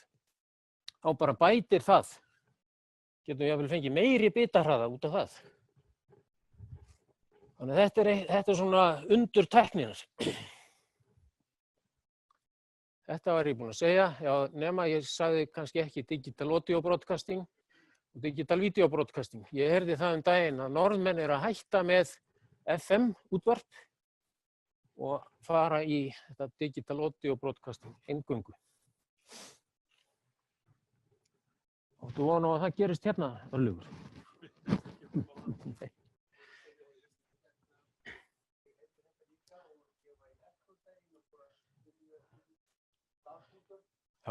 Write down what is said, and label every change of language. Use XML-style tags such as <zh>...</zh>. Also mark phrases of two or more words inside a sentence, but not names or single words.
<is>Þá bara bætir það. Getum við jafnvel fengið meiri bitahraða út af það. Þannig að þetta svona undur tækninar. Þetta var ég búinn að segja, já, nema ég sagði kannski ekki</is> <en>digital audio broadcasting</en> <is>og</is> <en>digital video broadcasting.</en> <is>Ég heyrði það daginn að Norðmenn að hætta með FM útvarp og fara í þetta</is> <en>digital audio broadcasting</en> <is>eingöngu. Áttu von á að það gerist hérna, Örlygur? Já.</is>